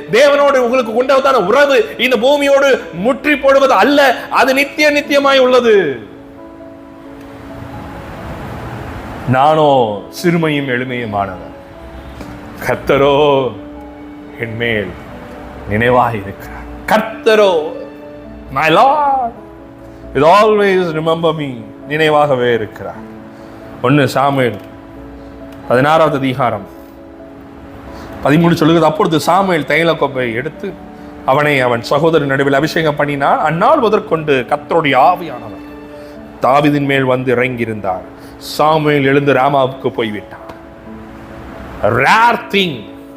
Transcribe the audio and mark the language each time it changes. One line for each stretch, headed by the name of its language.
Tamil: தேவனோடு உங்களுக்கு கொண்டதான உறவு இந்த பூமியோடு முற்றி போடுவது அல்ல, அது நித்தியமாய் உள்ளது. நானோ சிறுமையும் எளிமையுமானவன், கர்த்தரோ என் மேல் நினைவாய் இருக்கிறார். கர்த்தரோ,
English: my Lord will always remember me,
Tamil: நினைவாகவே இருக்கிறார். 1 சாமுவேல் 16வது அதிகாரம் 13 சொல்லுகிறது, அப்பொழுது சாமுவேல் தைல கோப்பை எடுத்து அவனை அவன் சகோதரன் நடுவில் அபிஷேகம் பண்ணினான். அந்நாள் முதற்கொண்டு கர்த்தருடைய ஆவியானவர் தாவீதின் மேல் வந்து இறங்கியிருந்தார். சாமுவேல் எழுந்து ராமாவுக்கு போய்விட்டான்.
English: rare thing.